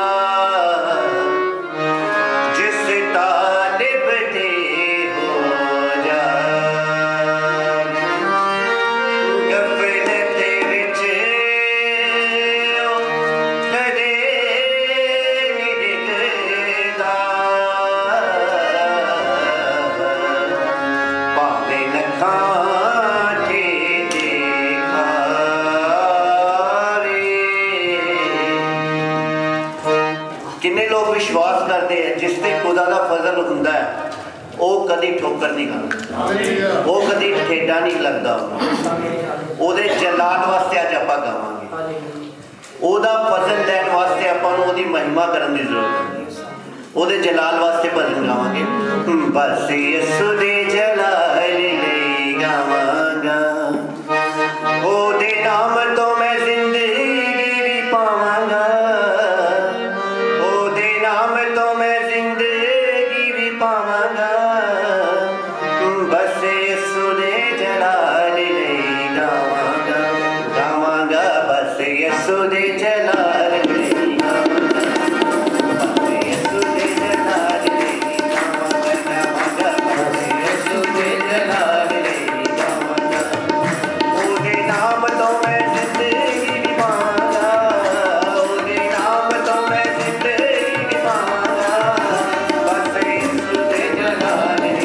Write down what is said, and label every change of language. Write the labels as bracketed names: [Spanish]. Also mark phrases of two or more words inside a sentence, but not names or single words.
[Punjabi] ਜਿਸ ਤਾਲਿਬ ਤੇ ਹੋ ਜਾ ਗ਼ਫ਼ਲਤ ਵਿਚ ਕਦੇ ਨਹੀਂ ਡਿਗਦਾ ਭਾਵੇਂ ਲੱਖਾਂ ਤੇ ਦਿਖਾਵੇ। [Hindi] किन्ने लोग विश्वास करते हैं [Punjabi] ਜਿਸ ਤੇ ਖ਼ੁਦਾ ਦਾ ਫ਼ਜ਼ਲ ਹੁੰਦਾ ਹੈ ਉਹ ਕਦੀ ਠੋਕਰ ਨਹੀਂ ਖਾਂਦਾ, ਉਹ ਕਦੀ ਠੇਡਾ ਨਹੀਂ ਲੱਗਦਾ। ਉਹਦੇ ਜਲਾਲ ਵਾਸਤੇ ਅੱਜ ਆਪਾਂ ਗਾਵਾਂਗੇ, ਉਹਦਾ ਫਜ਼ਲ ਲੈਣ ਵਾਸਤੇ ਆਪਾਂ ਨੂੰ ਉਹਦੀ ਮਹਿਮਾ ਕਰਨ ਦੀ ਜ਼ਰੂਰਤ ਹੈ। ਉਹਦੇ ਜਲਾਲ ਵਾਸਤੇ ਭਜਨ ਗਾਵਾਂਗੇ। ਬਸ ਯਿਸੂ ਦੇ ਜਲਾਲ ਲਈ ਗਾਵਾਂਗਾ, ਉਹਦੇ ਨਾਮ ਤੋਂ ਮੈਂ ਜ਼ਿੰਦਗੀ ਵੀ ਪਾਵਾਂਗਾ, ਉਹਦੇ ਨਾਮ ਤੋਂ ਮੈਂ ਜ਼ਿੰਦਗੀ ਵੀ ਪਾਵਾਂਗਾ। ਬਸ ਯਿਸੂ ਦੇ ਜਲਾਲ ਲਈ ਗਾਵਾਂਗਾ, ਗਾਵਾਂਗਾ ਬਸ ਯਿਸੂ ਦੇ ਜਲਾਲ ਲਈ ਗਾਵਾਂਗਾ, ਬਸ ਯਿਸੂ ਦੇ ਜਲਾਲ ਲਈ ਗਾਵਾਂਗਾ, ਗਾਵਾਂਗਾ ਬਸ ਯਿਸੂ ਦੇ ਜਲਾਲ ਲਈ ਗਾਵਾਂਗਾ। ਉਹਦੇ ਨਾਮ ਤੋਂ ਮੈਂ ਜ਼ਿੰਦਗੀ ਵੀ ਪਾਵਾਂਗਾ, ਉਹਦੇ ਨਾਮ ਤੋਂ ਮੈਂ ਜ਼ਿੰਦਗੀ ਵੀ ਪਾਵਾਂਗਾ। ਬਸ ਯਿਸੂ ਦੇ ਜਲਾਲ